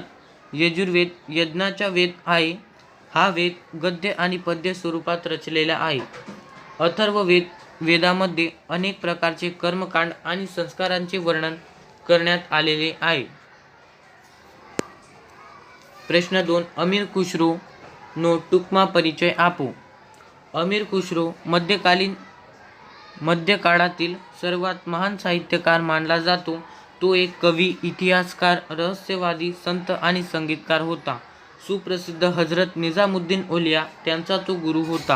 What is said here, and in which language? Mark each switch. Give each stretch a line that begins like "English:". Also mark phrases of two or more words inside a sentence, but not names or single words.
Marathi: यजुर्वेद यज्ञाचा वेद आहे. हा वेद गद्य आणि पद्य स्वरूपात रचलेला आहे. अथर्ववेद वेदामध्ये अनेक प्रकारचे कर्मकांड आणि संस्कारांचे वर्णन करण्यात आलेले आहे.
Gujarati: પ્રશ્ન 2. અમીર ખુસરો નો ટૂંકમાં પરિચય આપો.
Marathi: अमीर खुसरो मध्यकाळातील सर्वात महान साहित्यकार मानला जातो. तो एक कवी, इतिहासकार, रहस्यवादी, संत आणि संगीतकार होता. सुप्रसिद्ध हजरत निजामुद्दीन औलिया त्यांचा तो गुरु होता.